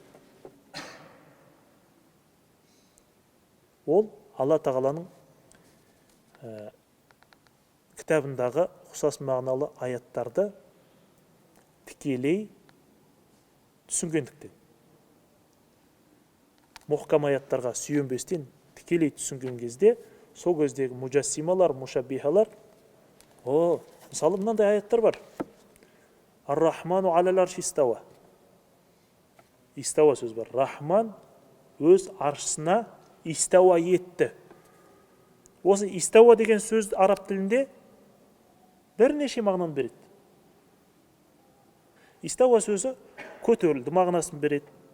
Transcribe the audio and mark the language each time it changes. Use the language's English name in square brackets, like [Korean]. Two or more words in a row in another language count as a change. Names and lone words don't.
[Kazakh] Ол Алла тағаланың кітабындағы ұқсас мағыналы аяттарды тікелей түсінгендіктен. Мұхкам аяттарға сүйенбестен тікелей түсінген кезде, сол кездегі мужассималар, мушаббихалар, мысалы мынандай аяттар бар. [Arabic] الرحمن على العرش استوى. [Kazakh] Истауа сөз бар. Рахман өз аршысына истауа етті. Осы истауа деген сөз араб тілінде бірнеше мағынаны береді. Истауа сөзі көтерілді мағынасын береді.